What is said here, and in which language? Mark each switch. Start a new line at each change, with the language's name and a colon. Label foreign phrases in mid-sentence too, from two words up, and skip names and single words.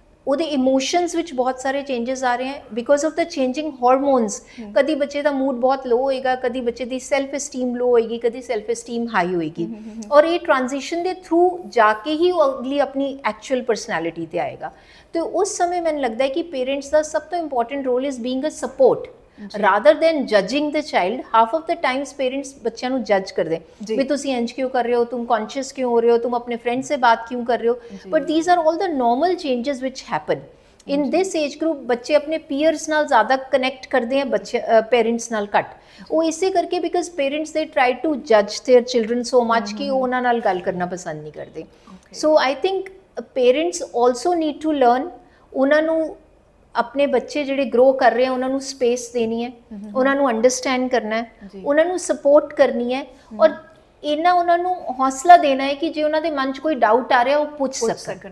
Punjabi: ਉਹਦੇ ਇਮੋਸ਼ਨਸ ਵਿੱਚ ਬਹੁਤ ਸਾਰੇ ਚੇਂजेस ਆ ਰਹੇ ਹਨ
English: because of the changing hormones.
Punjabi: ਕਦੀ ਬੱਚੇ ਦਾ ਮੂਡ ਬਹੁਤ ਲੋ ਹੋਏਗਾ, ਕਦੀ ਬੱਚੇ ਦੀ
English: self esteem
Punjabi: ਲੋ ਹੋਏਗੀ, ਕਦੀ
English: self esteem high
Punjabi: ਹੋਏਗੀ, ਔਰ ਇਹ ਟ੍ਰਾਂਜੀਸ਼ਨ ਦੇ ਥਰੂ ਜਾ ਕੇ ਹੀ ਉਹ ਅਗਲੀ ਆਪਣੀ
English: actual personality
Punjabi: ਤੇ ਆਏਗਾ। ਤੇ ਉਸ ਸਮੇਂ ਮੈਨੂੰ ਲੱਗਦਾ ਹੈ ਕਿ ਪੇਰੈਂਟਸ ਦਾ ਸਭ ਤੋਂ
English: important role is being a support rather than judging the child। half of the times parents
Punjabi: ਬੱਚਿਆਂ ਨੂੰ ਜੱਜ ਕਰਦੇ ਵੀ ਤੁਸੀਂ ਇੰਜ ਕਿਉਂ ਕਰ ਰਹੇ ਹੋ,
Hindi: तुम conscious क्यों हो रहे हो, तुम अपने friend से बात क्यों कर रहे हो,
English: but these are all the normal changes which happen in this age group।
Punjabi: ਬੱਚੇ ਆਪਣੇ peers ਨਾਲ ਜ਼ਿਆਦਾ ਕਨੈਕਟ ਕਰਦੇ ਆ, ਬੱਚੇ ਪੇਰੈਂਟਸ ਨਾਲ ਘੱਟ। ਉਹ ਇਸੇ ਕਰਕੇ ਬਿਕਾਜ਼ ਪੇਰੈਂਟਸ ਦੇ
English: try to judge their children so much
Punjabi: ਕਿ ਉਹ ਉਹਨਾਂ ਨਾਲ ਗੱਲ ਕਰਨਾ ਪਸੰਦ ਨਹੀਂ ਕਰਦੇ।
English: so I think parents also need to learn.
Punjabi: ਉਹਨਾਂ ਨੂੰ ਆਪਣੇ ਬੱਚੇ ਜਿਹੜੇ ਗਰੋ ਕਰ ਰਹੇ ਆ ਉਹਨਾਂ ਨੂੰ ਸਪੇਸ ਦੇਣੀ ਹੈ, ਉਹਨਾਂ ਨੂੰ ਅੰਡਰਸਟੈਂਡ ਕਰਨਾ ਹੈ, ਉਹਨਾਂ ਨੂੰ ਸਪੋਰਟ ਕਰਨੀ ਹੈ, ਔਰ ਇਹਨਾਂ ਉਹਨਾਂ ਨੂੰ ਹੌਸਲਾ ਦੇਣਾ ਹੈ ਕਿ ਜੇ ਉਹਨਾਂ ਦੇ ਮਨ 'ਚ ਕੋਈ ਡਾਊਟ ਆ ਰਿਹਾ ਉਹ ਪੁੱਛ ਸਕਣ।